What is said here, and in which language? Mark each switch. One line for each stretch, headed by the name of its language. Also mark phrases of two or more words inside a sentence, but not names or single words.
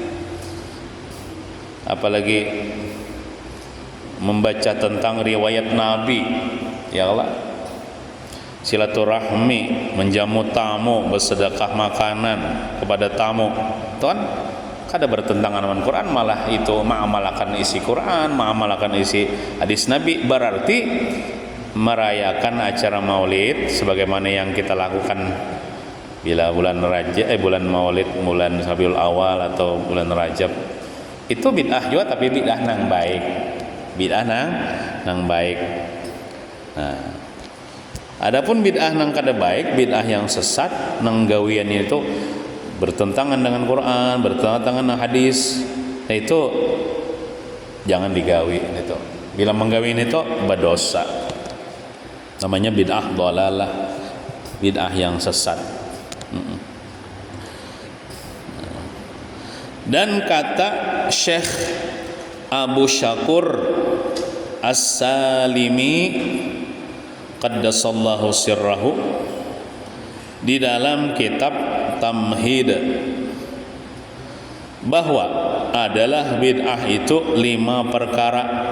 Indonesian: Apalagi membaca tentang riwayat Nabi,
Arabic: يا الله,
Indonesian: silaturahmi, menjamu tamu, bersedekah makanan kepada tamu, itu kan kada bertentangan dengan Quran, malah itu mengamalkan isi Quran, mengamalkan isi hadis Nabi. Berarti merayakan acara Maulid sebagaimana yang kita lakukan bila bulan Maulid, bulan Rabiul Awal atau bulan Rajab, itu bid'ah juga, tapi bid'ah nang baik, bid'ah nang baik. Nah, adapun bid'ah nang kada baik, bid'ah yang sesat, nang gawian itu bertentangan dengan Quran, bertentangan dengan hadis, itu jangan digawi itu.
Banjar: Bila menggawi itu berdosa.
Indonesian: Namanya
Arabic: بدعة ضلالة,
Indonesian: bid'ah yang sesat. Dan kata Syekh Abu Syakur As-Salimi
Arabic: قدس الله سره
Indonesian: di dalam kitab Tamhid bahwa adalah bid'ah itu 5 perkara.